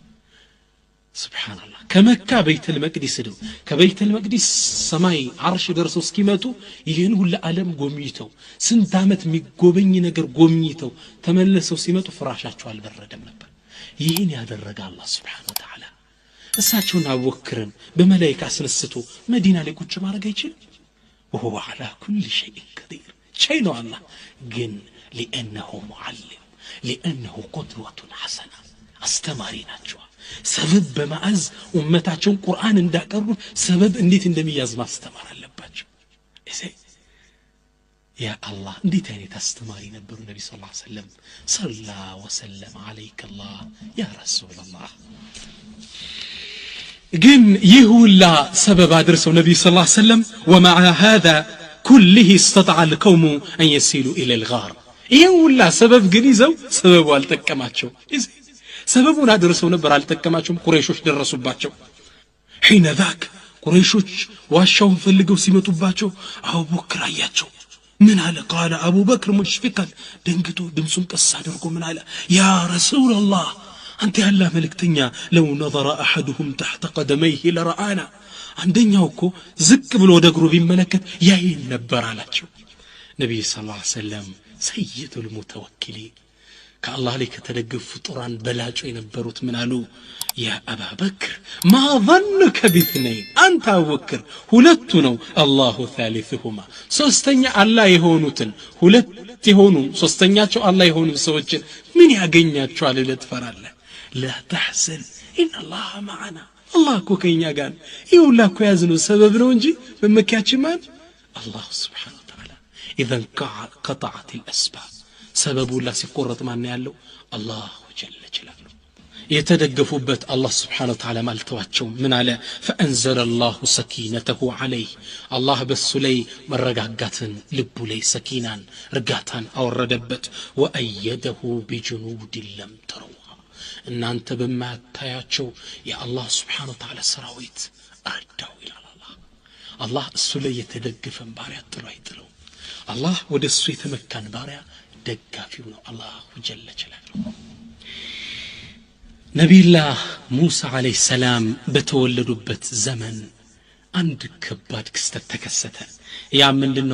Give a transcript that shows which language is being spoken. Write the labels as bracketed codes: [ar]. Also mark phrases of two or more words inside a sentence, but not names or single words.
[am] ሱብሃንአላህ ከመካ ቤተል መቅዲስ ነው ከቤተል መቅዲስ ሰማይ አርሽ ደርሰው እስኪመጡ ይሄን ሁሉ ዓለም ጎብኝተው ስንት አመት የሚጎበኝ ነገር ጎብኝተው ተመለሰው ሲመጡ ፍራሻቸው አልበረደም ነበር ይሄን ያደረገ አላህ [ar] سبحانه وتعالى [am] እሳቸውን አቡበክርን በመላእክት አስነስቶ መዲና ላይ ቁጭ ማድረግ አይችልም [ar] وهو على كل شيء قدير شيء [am] ነው አላህ ግን [ar] لانه معلم لانه قدوة حسنة [am] አስተማሪ ናቸው ሰበብ በማዕዝ ኡመታቸውን ቁርአን እንዳቀሩ ሰበብ እንዴት እንደሚያዝ ማስተማር አለባቸው እሺ ያ አላህ እንዴት አይነት አስተማሪ ነበሩ ነብይ [ar] صلى الله عليه وسلم صلى وسلم عليك الله يا رسول الله [am] ግን ይሁላ ሰበብ አድርሰው ነብይ [ar] صلى الله عليه وسلم ومع هذا كله استطاع القوم ان يصلوا الى الغار [am] ይሁላ ሰበብ ግን ይዘው ሰበቡ አልተቀማቸው ሰበቡን አድርሰው ነበር አልተቀማቸውም ቁረይሾች ደረሱባቸው [ar] حين ذاك [am] ቁረይሾች ዋሻውን ፈልገው ሲመጡባቸው አቡበክር አያቸው ምን አለ [ar] قال ابو بكر مشفقا [am] ደንግጦ ድምጹን ቀስ አድርጎ ምን አለ [ar] يا رسول الله انت [am] ያላህ መልእክተኛ [ar] لو نظر احدهم تحت قدميه لرآنا [am] አንደኛው እኮ ዝቅ ብሎ ወደ እግሩ ቢመለከት ያይን ነበር አላቸው ነብይ [ar] صلى الله عليه وسلم سيد المتوكلين [am] ከአላህ ላይ ከተደገፉ ፍጡራን በላጩ የነበሩት ምን አሉ? [ar] يا أبا بكر ما ظنك باثنين [am] አንተ አቡበክር ሁለቱ ነው [ar] الله ثالثهما [am] ሶስተኛ አላህ የሆኑትን ሁለት የሆኑ ሶስተኛቸው አላህ የሆኑ ሰዎችን ምን ያገኛቸዋል ለትፈራለህ? [ar] لا تحزن ان الله معنا [am] الله እኮ ከኛ ጋር ይሁላ እኮ ያዝነው ሰበብ ነው እንጂ በመኪያችን ማን [ar] الله سبحانه وتعالى اذا قطعت الاسباب [am] ሰበቡ ላ ሲቆረጥ ማን ያለው [ar] الله جل جلاله [am] የተደገፉበት አላህ [ar] سبحانه وتعالى [am] ማልተዋቸው ምን አለ? [ar] فأنزل الله سكينته عليه [am] አላህ በሱ ላይ መረጋጋትን ልቡ ላይ ሰኪናን ርጋታን አወረደበት። [ar] وأيده بجنود لم تروها [am] እናንተ በማታያቸው የአላህ [ar] سبحانه وتعالى [am] ሰራዊት አዳው ይላል አላህ እሱ ላይ የተደገፈን ባሪያ ጥሎ አይጥለው። አላህ ወደ እሱ የተመካን ባሪያ ደጋፊው ነው አላህ [ar] جل جلاله። [am] ነቢዩላህ ሙሳ [ar] عليه السلام [am] በተወለዱበት ዘመን አንድ ከባድ ክስተት ተከሰተ። ያ ምንድነው?